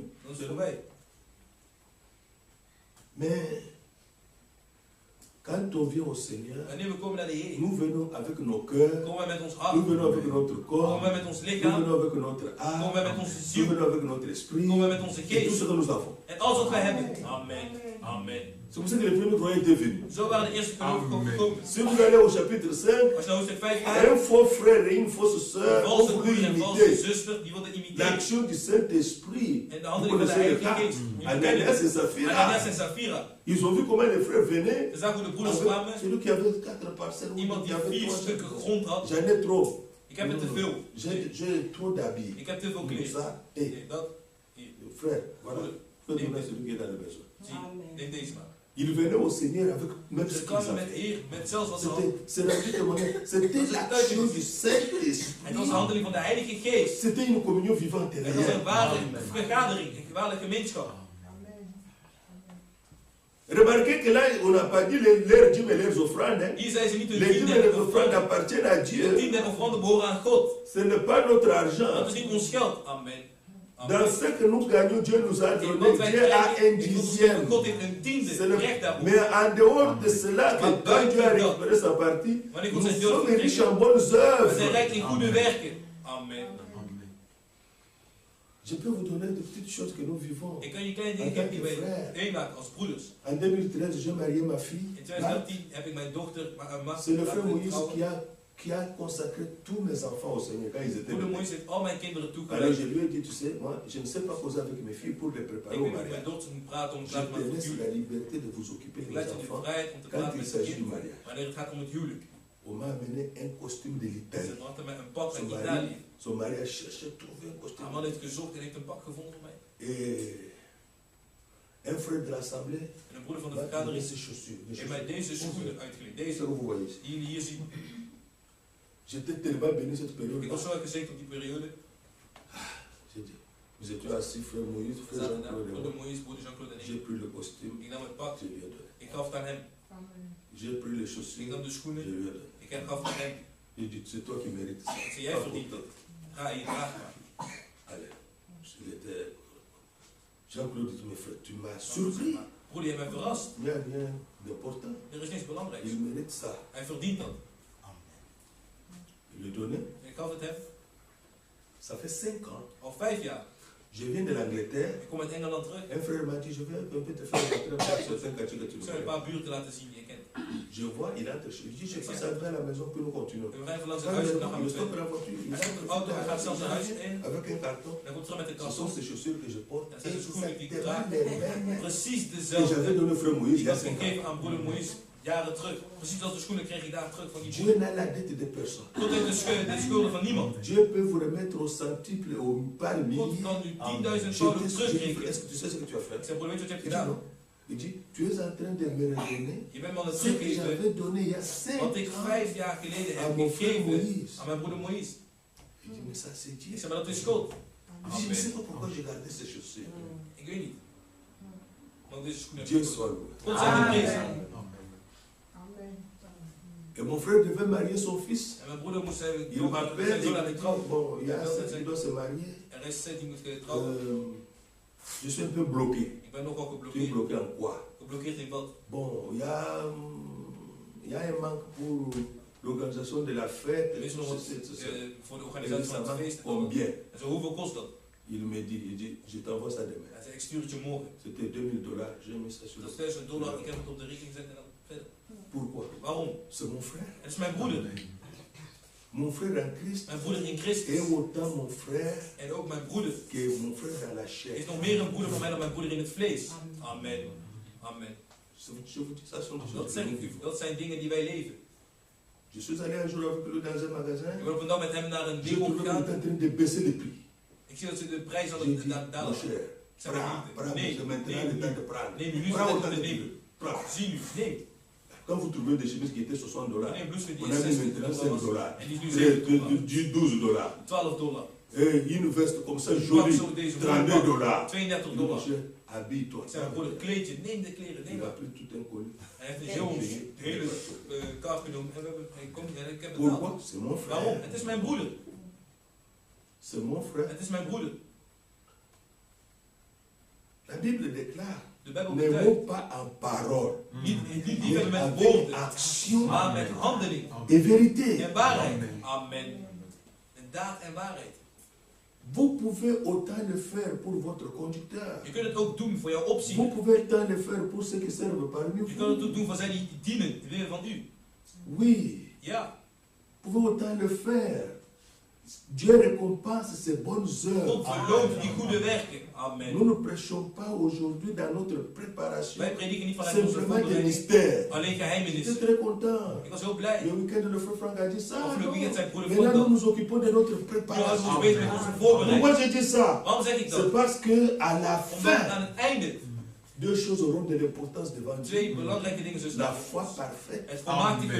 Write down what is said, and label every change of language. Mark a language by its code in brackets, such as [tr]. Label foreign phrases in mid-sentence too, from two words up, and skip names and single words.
[nl] Dan is het voorbij. [fr] Mais quand on vient au Seigneur, [nl] Wanneer we komen naar de Heer, [fr] nous venons avec nos cœurs, [nl] komen wij met ons hart, [fr] nous venons avec notre [nl] komen [fr] corps, [nl] wij met ons [fr] nous [nl] lichaam, [fr] venons avec notre âme, [nl] komen wij met onze [fr] nous [nl] ziel, [fr] venons avec notre esprit, [nl] komen wij met onze [fr] et tout ce [nl] geest [fr] que nous avons. [nl] en alles wat wij hebben. Amen. Amen. [fr] C'est pour ça que les premiers croyants étaient venus. [nl] Zo waren de eerste gelovigen gekomen. [fr] Si vous allez au chapitre 5, [nl] Als je naar hoofdstuk 5 gaat, [fr] un faux frère et une fausse [nl] een [fr] sœur ont [nl] valse [fr] voulu [nl] broer en een valse [fr] imiter [nl] zuster, die wilden imiteren. [fr] l'action du Saint-Esprit. [nl] En de [fr] Vous [nl] handeling van de [fr] connaissez le [nl] Heilige [fr] cas. [nl] Geest. Jullie Ananias kennen [fr] et Saphira. [nl] Ananias en Sapphira. [fr] Ils ont vu comment les frères venaient. [nl] Ze zagen hoe de broeders [fr] Avec [nl] kwamen. [fr] celui qui avait 4 parcelles. [nl] Iemand [fr] qui [nl] die [fr] avait 4 3 [nl] stukken grond had. [fr] J'en ai trop. [nl] Ik heb er te veel. [fr] J'ai trop d'habits. [nl] Ik heb te veel [fr] Comme [nl] kleren. [fr] ça. Et [nl] Nee, dat. Hier. [fr] frère, voilà. [nl] Broeder, [fr] Fais donner celui qui est dans le besoin. [nl] zie. Neem deze maar. [fr] Ils venaient au Seigneur avec même ce [nl] Ze [fr] qu'ils [nl] kwamen met [fr] avaient. [nl] de Heer, met zelfs wat ze hadden. [fr] C'était l'action du Saint-Esprit. [nl] Het was de handeling van de Heilige Geest. [fr] C'était une communion vivante et [nl] Het was een [fr] réelle. [nl] ware vergadering, een ware gemeenschap. [fr] Remarquez que là, on n'a pas dit leurs dîmes et leurs offrandes. Hein. [nl] Hier zei ze niet hun [fr] Les dîmes [nl] tiende [fr] et [nl] en [fr] les offrandes [nl] offrande. [fr] appartiennent à [nl] De [fr] Dieu. [nl] tiende en offrande behoren aan God. [fr] Ce n'est pas notre [nl] Dat [fr] argent. [nl] is niet ons geld. Amen. [fr] Dans [nl] Amen. [fr] ce que nous gagnons, Dieu nous a [nl] In [fr] donné. [nl] wat wij [fr] Dieu a un [nl] krijgen, is ons [fr] dixième. [nl] God heeft een tiende [fr] C'est le- [nl] recht daarop. [fr] Mais en dehors de cela, que [nl] Maar [fr] quand Dieu a [nl] buiten dat, [fr] récupéré sa partie, [nl] wanneer [fr] nous [nl] God zijn deel [fr] sommes [nl] heeft [fr] riches en [nl] gekregen, [fr] bonnes [nl] we zijn [fr] œuvres. [nl] rijk in goede werken. Amen. [fr] Je peux vous donner de petites choses que nous vivons. [nl] Ik kan je kleine dingen geven die wij meemaken als broeders. [fr] En 2013, j'ai marié ma fille. [nl] In 2013 heb ik mijn dochter, [fr] C'est le frère Moïse qui a consacré tous mes enfants au Seigneur quand ils étaient [nl] Broeder [fr] bébés. [nl] Moïse heeft al mijn kinderen [fr] Alors [nl] toegewijd. [fr] je lui ai dit, tu sais, moi, je ne sais pas causer avec mes filles pour les préparer [nl] Ik [fr] au [nl] weet niet met [fr] mariage. [nl] mijn dochter moet praten om te [fr] Je [nl] laten te maken voor het [fr] laisse [nl] huwelijk. [fr] la liberté de vous occuper [nl] Ik [fr] de [nl] laat [fr] vos [nl] je de [fr] enfants [nl] vrijheid om te [fr] quand [nl] praten [fr] il [nl] met je [fr] s'agit du [nl] kind [fr] mariage. [nl] wanneer het gaat om het huwelijk. [fr] On m'a amené un costume de [nl] Ze [fr] l'Italie. [nl] brachten mij een pak uit Italië. [fr] Son mari a cherché, trouvé un costume. [nl] Haar man heeft gezocht en heeft een pak gevonden voor mij. [fr] Et un frère de l'assemblée [nl] En een broeder van de [fr] m'a donné [nl] vergadering [fr] ses chaussures. [nl] heeft mij deze schoenen uitgeleend. Deze [fr] C'est que vous voyez ici. [nl] die jullie hier zien. [fr] J'étais tellement béni cette période. [nl] Ik was zo gezegend op die periode. [fr] J'ai dit, nous étions assis, frère Moïse, [nl] We [fr] frère [nl] zaten daar, [fr] Jean-Claude et [nl] broeder [fr] moi. [nl] Moïse, broeder Jean-Claude en [fr] J'ai [nl] ik. [fr] pris le costume, [nl] Ik nam het pak, [fr] je lui ai donné. [nl] ik gaf het aan hem. [fr] J'ai pris les [nl] Ik [fr] chaussures, [nl] nam de [fr] je [nl] schoenen, [fr] lui ai donné. [nl] ik gaf het aan hem. [fr] J'ai dit, c'est toi qui mérites ça. [nl] Ik zei, jij verdient dat. Ga hier, draag maar. [fr] Allez, il était... Jean-Claude dit, mes frères, tu m'as surpris. [nl] Broeder, je hebt mij verrast. [fr] Il n'y a rien d'important. [nl] Er is niets belangrijks. [fr] Il mérite ça. [nl] Hij verdient dat. [fr] Il lui donnait. [nl] Ik gaf het hem. [fr] Ça fait 5 ans. [nl] Al 5 jaar. [fr] Je viens de l'Angleterre. [nl] Ik kom uit Engeland terug. [fr] Un frère m'a dit, je vais un peu te faire rentrer sur certains quartiers que tu [nl] Ik zou een [fr] connais. [nl] paar buurten laten zien die je kent. [fr] Je vois, il entre chez lui. Je dis, je passe après à la maison que nous continuons. [nl] We rijden langs het [fr] Quand [nl] huis en [fr] il [nl] dan gaan [fr] le [nl] we [fr] stoppe [nl] verder. [fr] la voiture, il [nl] Hij stopt de auto, hij gaat zelfs naar huis in. [fr] avec un carton. [nl] Dan komt terug met de [fr] Ce [nl] kast. [fr] sont ces chaussures que je porte. [nl] Dat zijn de schoenen die ik [fr] Exactement [nl] draag. [fr] les mêmes [nl] Precies [fr] que [nl] dezelfde [fr] j'avais donné au frère Moïse [nl] die [fr] il y [nl] ik [fr] a [nl] had [fr] 5 ans. [nl] gegeven aan broeder Moïse jaren terug. Precies als de schoenen kreeg ik daar terug van die [fr] Dieu [nl] broeder. [fr] n'a la dette de personne. [nl] God heeft de schulden van niemand. [fr] Dieu peut vous remettre au centuple, au par [nl] God [fr] millier. [nl] kan u 10.000 [fr] Je [nl] gouden [fr] dis, [nl] terugrekenen. [fr] est-ce que tu sais ce que tu as [nl] Ik [fr] fait? [nl] zei, broeder, weet je wat je hebt [fr] Il dit [nl] gedaan? [fr] non. Il dit, tu es en train de me redonner [nl] Je bent me aan het [fr] ce que [nl] teruggeven [fr] j'avais donné il y a 5 [nl] wat ik [fr] ans [nl] 5 jaar geleden [fr] à [nl] heb [fr] mon frère [nl] gegeven Moïse. aan mijn broeder Moïse. [fr] Il dit, mais ça c'est Dieu. [nl] Ik zei, maar dat is schuld. [fr] Il dit, je ne sais pas pourquoi j'ai gardé ces chaussures. [nl] Ik weet niet. Maar deze schoenen heb [fr] Dieu [nl] ik. [fr] soit loué. [nl] God zij geprezen. [fr] Et mon frère devait marier son fils. [nl] En mijn broeder moest zijn [fr] Il m'appelle [nl] zoon [fr] et [nl] laten [fr] il dit, [nl] trouwen. [fr] bon, il y a un qui doit se marier. [nl] Er is 7 die moet trouwen. [fr] Je suis un peu bloqué. [nl] Ik ben nogal [fr] Tu es [nl] geblokkeerd. [fr] bloqué en quoi? [nl] Geblokkeerd in wat? [fr] Bon, il y a un manque pour l'organisation de la fête. [nl] Er is nog wat voor de organisatie [fr] Ça [nl] van het [fr] manque [nl] feest. [fr] combien? [nl] En zo, hoeveel kost dat? [fr] Il me dit, je t'envoie ça demain. [nl] Hij zei, ik stuur het je morgen. [fr] C'était $2000. J'ai mis ça sur [nl] Dat [fr] le... [nl] is $1000. Ik heb het op de rekening gezet en dan verder. [fr] Pourquoi? [nl] Waarom? [fr] C'est mon frère. [nl] Het is mijn broeder. [fr] Mon frère en Christ [nl] Mijn broeder in [fr] est [nl] Christus. [fr] autant mon frère [nl] En ook mijn broeder [fr] que mon frère dans la chair. [nl] is nog meer een broeder van mij dan mijn broeder in het vlees. Amen. Amen. [fr] Je vous dis, ça sont des [nl] Dat [fr] choses [nl] zeg [fr] que [nl] ik [fr] nous [nl] u. [fr] vivons. [nl] Dat zijn dingen die wij leven. [fr] Je suis allé un jour avec lui dans un magasin. [nl] Ik ben op een dag met hem naar een [fr] J'ai [nl] winkel [fr] trouvé qu'il [nl] gegaan. [fr] était en train de baisser les prix. [nl] Ik zie dat ze de prijs aan [fr] J'ai dit, [nl] het dalen. [fr] mon cher, [nl] Ik zei, maar [fr] prends, [nl] nee, [fr] c'est maintenant [nl] nee, [fr] le temps de prendre. [nl] nee, nu is [fr] Prends [nl] het [fr] autant [nl] tijd om [fr] que [nl] te [fr] tu [nl] nemen. [fr] veux. Prends. [nl] Zie nu, neem. [fr] Quand vous trouvez des chemises qui étaient $60, [nl] Nee, blouse die [fr] on [nl] is [fr] a mis maintenant $60. $5. [nl] En die is nu [fr] C'est $7. $12. $12. Et une veste comme ça, [nl] Pak [fr] jolie, [nl] zo deze $32. $32. [fr] Mon cher, habille-toi. [nl] Ik zei, mijn broeder, kleed je, neem de kleren, neem [fr] Il a [nl] maar. [fr] pris tout un colis. [nl] Hij heeft een heel hele kaart genomen en ik heb het betaald. [fr] Pourquoi? C'est mon [nl] Waarom? [fr] frère. [nl] Het is mijn broeder. [fr] C'est mon frère. [nl] Het is mijn broeder. [fr] La Bible déclare, [nl] De Bijbel [fr] ne [nl] betuigt. [fr] mot pas en parole, [nl] Niet [fr] mais [nl] liefhebben met [fr] avec [nl] woorden, [fr] action [nl] maar met handeling [fr] et vérité. [nl] en waarheid. Amen. En daad en waarheid. [fr] Vous pouvez autant le faire pour votre conducteur. [nl] Je kunt het ook doen voor jouw [fr] Vous [nl] opziener. [fr] pouvez autant le faire pour ceux qui servent parmi [nl] Je kunt het [fr] vous. [nl] ook doen voor zij die dienen, die willen van u. [fr] Oui, [nl] Ja, [fr] vous pouvez autant le faire. Dieu récompense ses bonnes [nl] God [fr] œuvres. [nl] verloont die goede werken. Amen. [fr] Nous ne prêchons pas aujourd'hui dans notre préparation [nl] Wij prediken niet vanuit onze [fr] simplement des [nl] voorbereiding, [fr] mystères. [nl] alleen [fr] J'étais [nl] geheimenissen. [fr] très content. [nl] Ik was heel blij. [fr] Le week-end, le frère Franck a dit ça. [nl] Afgelopen [fr] non. [nl] weekend zei broeder [fr] Maintenant, nous Frank nous occupons de notre [nl] dat we [fr] préparation. [nl] ons bezig met onze voorbereiding. [fr] Pourquoi j'ai dit ça? [nl] Waarom zeg ik [fr] C'est [nl] dat? [fr] parce que à la [nl] Omdat [fr] fin, [nl] aan het einde [fr] deux choses auront de l'importance devant Dieu. [nl] twee belangrijke dingen zullen [fr] La [nl] staan. [fr] foi parfaite [nl] Het volmaakte Amen.